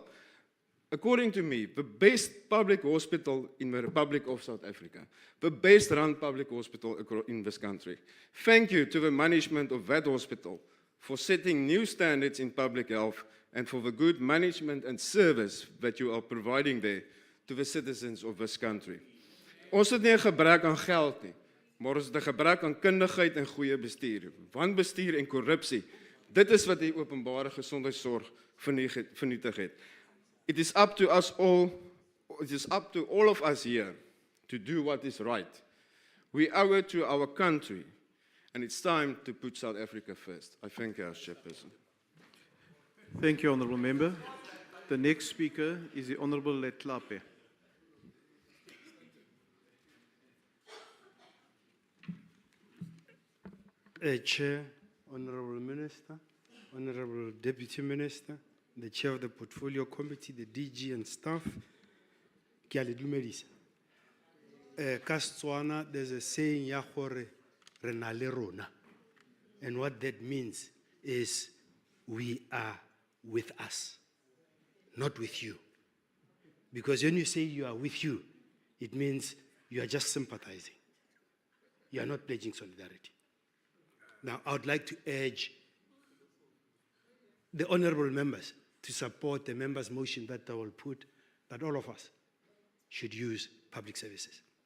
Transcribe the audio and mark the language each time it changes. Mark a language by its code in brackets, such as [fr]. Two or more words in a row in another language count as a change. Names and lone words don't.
[en] According to me, the best public hospital in the Republic of South Africa, the best run public hospital in this country. Thank you to the management of that hospital for setting new standards in public health and for the good management and service that you are providing there to the citizens of this country. [af] Ons het nie 'n gebrek aan geld nie, maar ons het 'n gebrek aan kundigheid en goeie bestuur. Wanbestuur en korrupsie, dit is wat die openbare gesondheidsorg vernietig het. [en] It is up to us all, it is up to all of us here to do what is right. We owe it to our country. And it's time to put South Africa first. I thank you, House Chairperson. Thank you, Honourable Member. The next speaker is the Honourable Letlape. Chair, Honourable Minister, Honourable Deputy Minister, the Chair of the Portfolio Committee, the DG and staff, [tn] ke a le dumedisa. Ka Setswana, [en] there's a saying [tn] ya gore re na le rona. [en] And what that means is we are with us, not with you. Because when you say you are with you, it means you are just sympathizing. You are not pledging solidarity. Now, I would like to urge the honorable members to support the members' motion that I will put, that all of us should use public services.